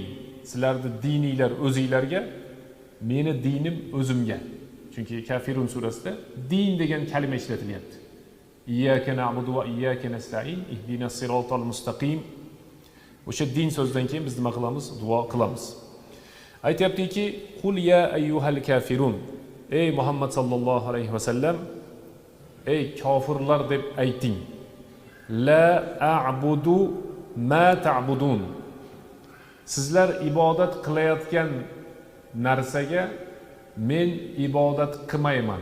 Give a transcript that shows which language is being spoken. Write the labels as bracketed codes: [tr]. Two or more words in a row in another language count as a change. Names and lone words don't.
[uz] Sizlarning dininglar o'zingizlarga, meni dinim o'zimga. Chunki Kafirun surasida din degan kalima ishlatilyapti. [ar] إياك نعبد وإياك نستعين اهدنا الصراط المستقيم. [uz] O'sha din so'zdan keyin biz nima qilamiz? Duo qilamiz. Aytayaptiki, [ar] قل يا أيها الكافرون. [uz] Ey Muhammad [ar] صلى الله عليه وسلم, [uz] ey kofirlar deb ayting. [ar] لا أعبد ما تعبدون. [uz] Sizlar ibodat qilayotgan narsaga men ibodat qilmayman.